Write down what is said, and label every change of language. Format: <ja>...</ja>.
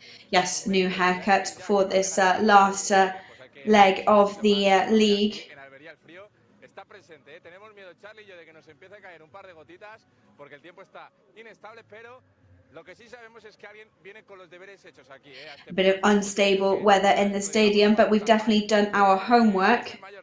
<en>Yes, new haircut for this last leg of the league.</en> <es>Está presente, tenemos miedo Charlie y yo de que nos empiece a caer un par de gotitas porque el tiempo está inestable, pero lo que sí sabemos es que alguien viene con los deberes hechos aquí.</es> <en>A bit of unstable weather in the stadium, but we've definitely done our homework.</en>